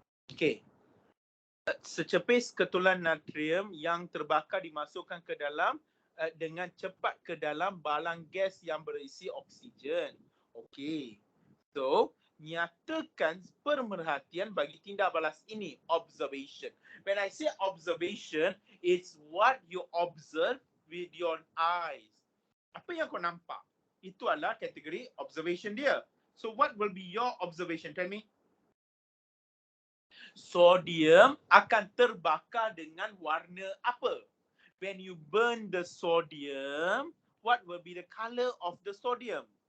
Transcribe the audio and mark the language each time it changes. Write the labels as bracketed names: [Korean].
[Malay] Okay. Secepis ketulan natrium yang terbakar dimasukkan ke dalam dengan cepat ke dalam balang gas yang berisi oksigen. Okay. So, nyatakan pemerhatian bagi tindak balas ini, observation. [English] When I say observation, it's what you observe with your eyes. [Malay] Apa yang kau nampak? Itu adalah kategori observation dia. [English] So, what will be your observation? Tell me. [Malay] Sodium akan terbakar dengan warna apa? [English] When you burn the sodium, what will be the color of the sodium?